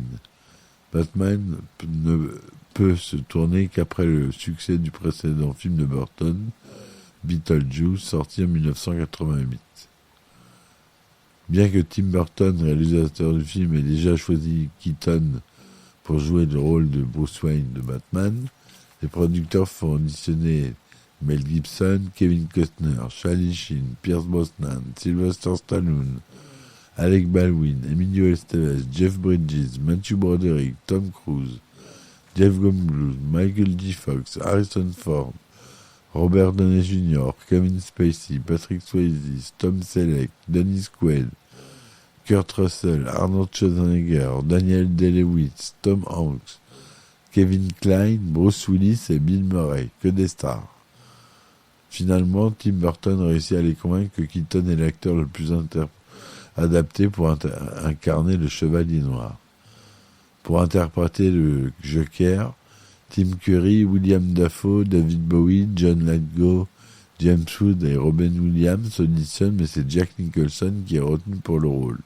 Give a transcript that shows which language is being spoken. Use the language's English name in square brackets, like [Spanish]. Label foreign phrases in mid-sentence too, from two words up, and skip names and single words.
[French] Batman ne peut se tourner qu'après le succès du précédent film de Burton, Beetlejuice, sorti en 1988. Bien que Tim Burton, réalisateur du film, ait déjà choisi Keaton pour jouer le rôle de Bruce Wayne de Batman, les producteurs font auditionner Mel Gibson, Kevin Costner, Charlie Sheen, Pierce Brosnan, Sylvester Stallone, Alec Baldwin, Emilio Estevez, Jeff Bridges, Matthew Broderick, Tom Cruise, Jeff Goldblum, Michael J. Fox, Harrison Ford, Robert Downey Jr., Kevin Spacey, Patrick Swayze, Tom Selleck, Dennis Quaid, Kurt Russell, Arnold Schwarzenegger, Daniel Day-Lewis, Tom Hanks, Kevin Kline, Bruce Willis et Bill Murray, que des stars. Finalement, Tim Burton réussit à les convaincre que Keaton est l'acteur le plus adapté pour incarner le Chevalier Noir. Pour interpréter le Joker, Tim Curry, William Dafoe, David Bowie, John Lithgow, James Woods et Robin Williams auditionnent, mais c'est Jack Nicholson qui est retenu pour le rôle.